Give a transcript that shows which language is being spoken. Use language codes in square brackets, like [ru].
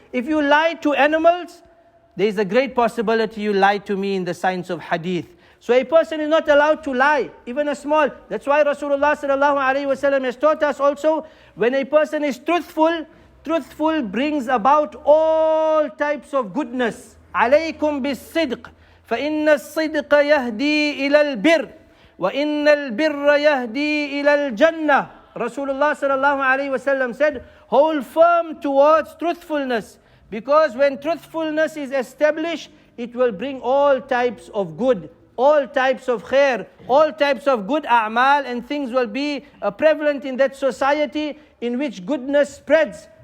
[en] If you lie to animals, there is a great possibility you lie to me in the science of hadith. So a person is not allowed to lie, even a small. That's why Rasulullah sallallahu alaihi wasallam has taught us also, when a person is truthful brings about all types of goodness. [ar] عليكم بالصدق فإن الصدق يهدي إلى البر وإن البر يهدي إلى الجنة. [en] Rasulullah sallallahu alaihi wasallam said, hold firm towards truthfulness, because when truthfulness is established, it will bring all types of good, all types of khair, all types of good a'mal, and things will be prevalent in that society in which goodness spreads.